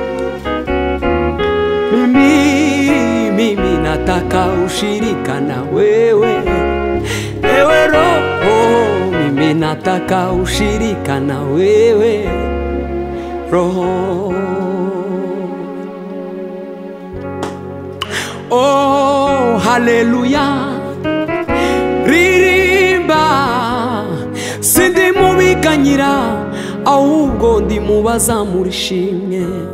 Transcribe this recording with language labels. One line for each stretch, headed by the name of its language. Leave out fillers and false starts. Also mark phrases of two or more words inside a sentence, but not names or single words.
Swahili: mimi nataka ushirika na wewe, ewe Roho, mimi nataka ushirika na wewe Roho.
Rundi: Oh, haleluya, ririmba, sindi mubiganyira, ahubwo ndi mubaza murishimye.